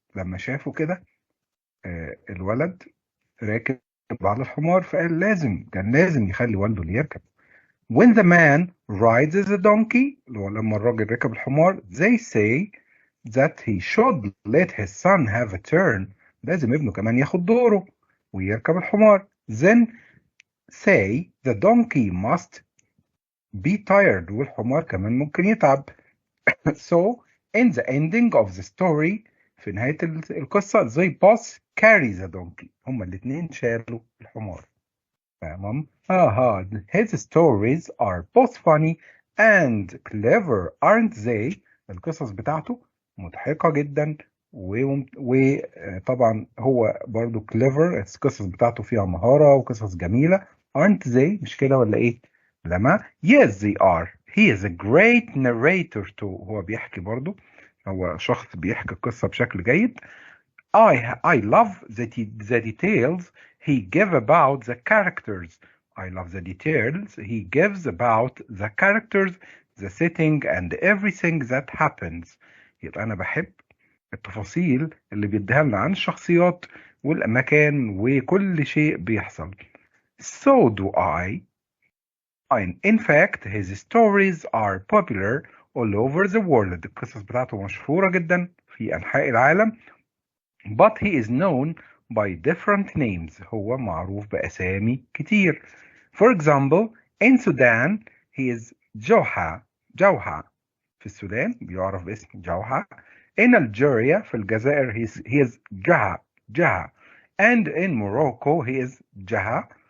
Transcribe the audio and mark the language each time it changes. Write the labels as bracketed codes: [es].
[ar] لما شافوا كده الولد راكب على الحمار فقال كان لازم يخلي والده اللي يركب. [en] When the man rides the donkey, [ar] لما الراجل ركب الحمار, [en] they say that he should let his son have a turn. [ar] لازم ابنه كمان ياخد دوره ويركب الحمار. [en] Then say the donkey must be tired. [ar] والحمار كمان ممكن يتعب. [en] So in the ending of the story, [ar] في نهاية القصة, [en] they both carry the donkey. [ar] هما الاتنين شالوا الحمار. تمام. [en] his stories are both funny and clever, aren't they? [ar] القصص بتاعته مضحكة جدا وطبعا هو برضو clever. القصص بتاعته فيها مهارة وقصص جميلة. [en] aren't they؟ [ar] مش كده ولا ايه؟ [en] لما yes they are. He is a great narrator too. [ar] هو بيحكي برضو، هو شخص بيحكي القصة بشكل جيد. [en] I love the details he gives about the characters. I love the details he gives about the characters, the setting and everything that happens. [ar] يبقى أنا بحب التفاصيل اللي بيديها لنا عن الشخصيات والمكان وكل شيء بيحصل. [en] So do I. In fact, his stories are popular all over the world. [ar] القصص بتاعته مشهورة جدا في أنحاء العالم. [en] But he is known by different names. [ar] هو معروف بأسامي كتير. [en] For example, in Sudan, he is جوحة. [ar] في السودان بيعرف باسم جوحة. [en] In Algeria, [ar] في الجزائر, [en] he is جها. And in Morocco, he is جها.